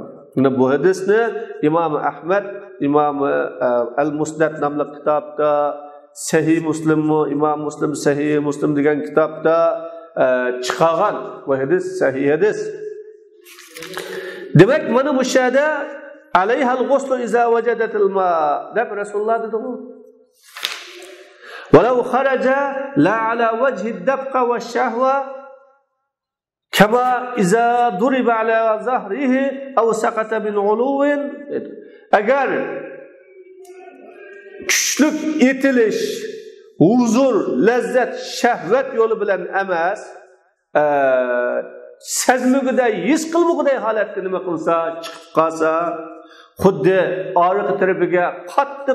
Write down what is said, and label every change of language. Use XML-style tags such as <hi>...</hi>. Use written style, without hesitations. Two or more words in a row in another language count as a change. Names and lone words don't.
<uz>Bu hadisni Imom Ahmad, Imom Al-Musnad nomli kitobda, Sahih Muslimmi, Imom Muslim Sahih Muslim degan kitobda chiqargan bu hadis sahih hadis. Demak, mana bu yerda</uz> <ar>عليها الغسل إذا وجدت الماء</ar> <uz>deb Rasululloh dedi.</uz> <ar>ولو خرج لا على وجه الدفق والشهوة كما إذا ضرب على ظهره أو سقط من علو.</ar> <uz>Agar kuchlik etilish, huzur, lazzat, shahvat yo'li bilan emas, sezmiguday, his qilmaguday holatda nima qilsa, chiqib qolsa, xuddi orqa tarafiga qattiq</uz>